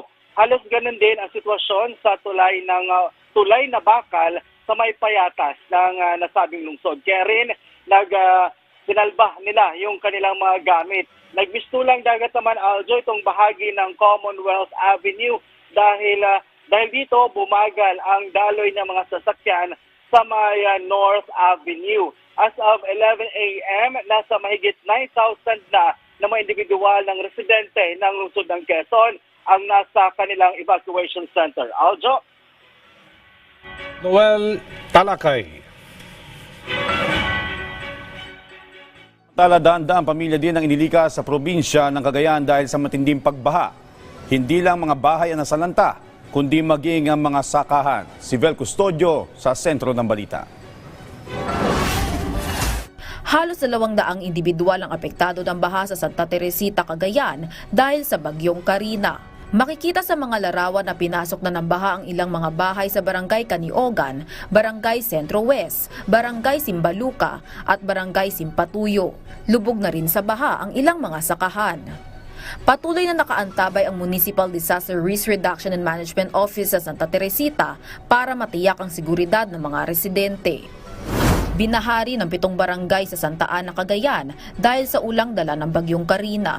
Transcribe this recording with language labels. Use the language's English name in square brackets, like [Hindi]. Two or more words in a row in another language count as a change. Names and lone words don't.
[Filipino] Halos ganun din ang sitwasyon sa tulay na bakal sa may payatas ng nasabing lungsod. Kaya rin sinalba nila yung kanilang mga gamit. Nagmistulang dagat naman also itong bahagi ng Commonwealth Avenue dahil dito bumagal ang daloy ng mga sasakyan sa may North Avenue. [English] As of [Filipino] 11 a.m., nasa mahigit 9,000 na mga individual ng residente ng lungsod ng Quezon ang nasa kanilang [English] evacuation center. [Filipino] Aljo? Noel Talakay. Daan-daang pamilya din ang inilikas sa probinsya ng Cagayan dahil sa matinding pagbaha. Hindi lang mga bahay ang nasalanta, kundi maging ang mga sakahan. Si Vel Custodio sa Sentro ng Balita. Halos 200 individual ang apektado ng baha sa Santa Teresita, Cagayan dahil sa bagyong Karina. Makikita sa mga larawan na pinasok na ng baha ang ilang mga bahay sa Barangay Caniogan, Barangay Sentro West, Barangay Simbaluca at Barangay Simpatuyo. Lubog na rin sa baha ang ilang mga sakahan. Patuloy na nakaantabay ang Municipal Disaster Risk Reduction and Management Office sa Santa Teresita para matiyak ang seguridad ng mga residente. Binahari ng 7 barangay sa Santa Ana, Cagayan dahil sa ulang dala ng bagyong Karina.